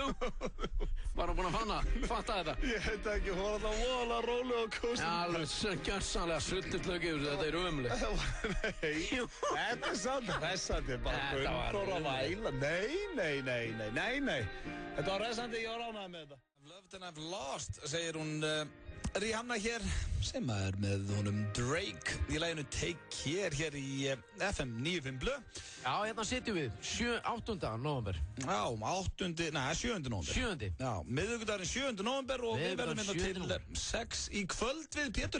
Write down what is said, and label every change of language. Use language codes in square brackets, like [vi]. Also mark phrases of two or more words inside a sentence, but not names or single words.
[is] Var hún búinn að fatta þetta? Ég veit ekki, hún var alltaf voðalega róleg og kósið. Já, alveg gjörsamlega sultuslög yfir þetta er ömulegt. Nei, þetta er samt hressandi, bara gundur og væla. Nei. Þetta var hressandi, ég var ánægð með þetta. [en] I've loved and I've lost, [is] segir hún Rihanna hér, sem er með honum Drake í laginu Take Care hér í FM 95 Blö. Já, hérna sitjum við, 8. nóvember. Já, 7. nóvember. 7. Já, miðvikudagurinn 7. nóvember og við verðum hérna til 6 í kvöld við Pétur.